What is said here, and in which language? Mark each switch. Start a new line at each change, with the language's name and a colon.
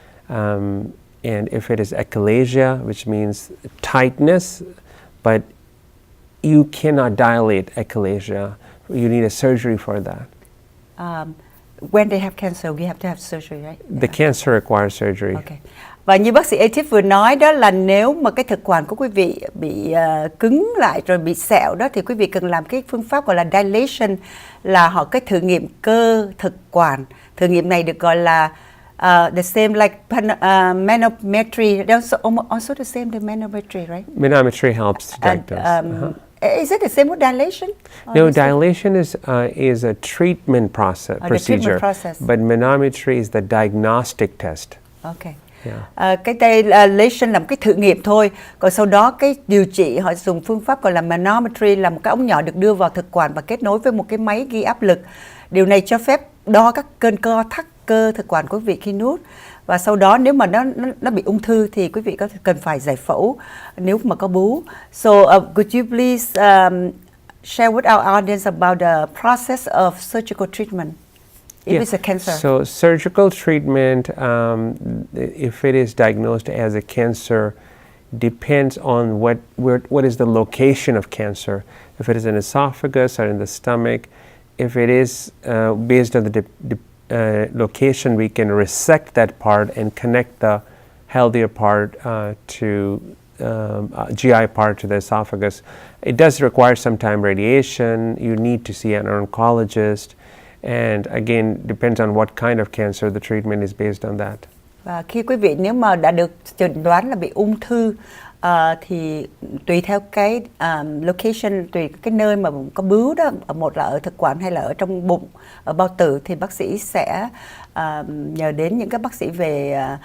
English: And if it is achalasia, which means tightness, but you cannot dilate achalasia, you need a surgery for that. When they have cancer, we have to have surgery, right? The cancer requires surgery. Okay.
Vietnamese: Và như bác sĩ Atif vừa nói đó là nếu mà cái thực quản của quý vị bị cứng lại rồi bị sẹo đó thì quý vị cần làm cái phương pháp gọi là dilation, là họ cái thử nghiệm cơ thực quản. Thử nghiệm này được gọi là
English: the same like manometry. Also the same the manometry, right? Manometry helps diagnose. Is it the same with dilation? No, dilation is a treatment procedure. Treatment process. But manometry is the diagnostic test. Okay. Yeah.
Vietnamese: Cái dilation là một cái thử nghiệm thôi. Còn sau đó cái điều trị họ dùng phương pháp gọi là manometry, là một cái ống nhỏ được đưa vào thực quản và kết nối với một cái máy ghi áp lực. Điều này cho phép đo các cơn co thắt cơ thực quản của quý vị khi nuốt. Và sau đó nếu mà nó bị ung thư thì quý vị cần phải giải phẫu nếu mà có bú.
English: So could you please share with our audience about the process of surgical treatment if it's a cancer? So surgical treatment, if it is diagnosed as a cancer, depends on what is the location of cancer. If it is an esophagus or in the stomach, if it is based on the location, we can resect that part and connect the healthier part to GI part to the esophagus. It does require sometime radiation. You need to see an oncologist, and again, depends on what kind of cancer. The treatment is based on that.
Vietnamese: Và khi quý vị nếu mà đã được chẩn đoán là bị ung thư thì tùy theo cái location, tùy cái nơi mà có bướu đó, một là ở thực quản hay là ở trong bụng, ở bao tử, thì bác sĩ sẽ nhờ đến những các bác sĩ về